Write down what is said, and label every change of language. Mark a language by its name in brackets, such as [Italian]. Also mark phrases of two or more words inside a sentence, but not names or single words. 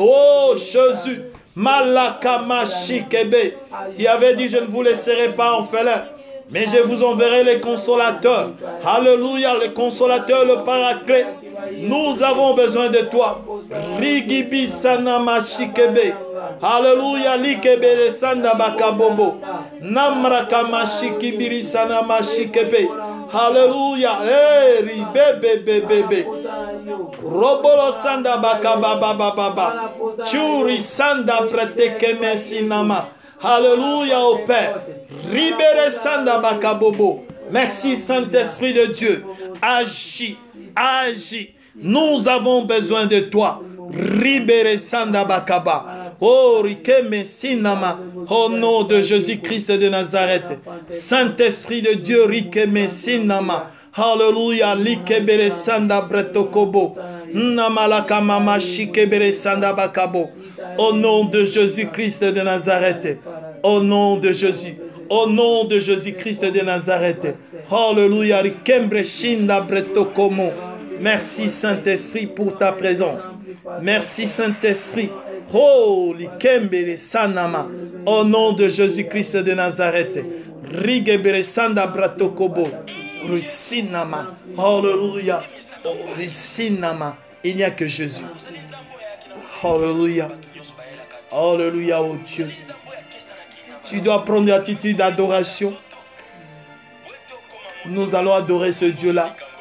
[French] Alléluia. Oh, Jésus. Malakamashikebe. Tu avais dit, je ne vous laisserai pas orphelin, mais je vous enverrai les consolateurs. Alléluia, le consolateur, le paraclet. Nous avons besoin de toi. Rigibi sanamashikebe. Alléluia, likebe sanda bakabobo. Namrakamashikibiri sanamashikebe. Alléluia. Ribebebebebe. Robolo sanda bakababababa. Churi sanda pretekeme sinama. Alléluia au Père. Ribere sanda bakabobo. Merci Saint-Esprit de Dieu. Agis, agis. Nous avons besoin de toi. Ribere sanda bakaba. Oh, rikeme sinama. Au nom de Jésus-Christ de Nazareth. Saint-Esprit de Dieu, rikeme sinama. Alléluia, likebere sanda bretokobo. Namalaka mama shikebere sanda bakabo. Au nom de Jésus-Christ de Nazareth. Au nom de Jésus. Au nom de Jésus-Christ de Nazareth. Alléluia, rikembre shinda bretokomo. Merci Saint-Esprit pour ta présence. Merci Saint-Esprit. Oh, likembere sanama. Au nom de Jésus-Christ de Nazareth. Rigebere sanda bratokobo. Rusinama. Alléluia. Oh, Rusinama. Il n'y a que Jésus. Alléluia. Alléluia, oh Dieu. Tu dois prendre l'attitude d'adoration. Nous allons adorer ce Dieu-là.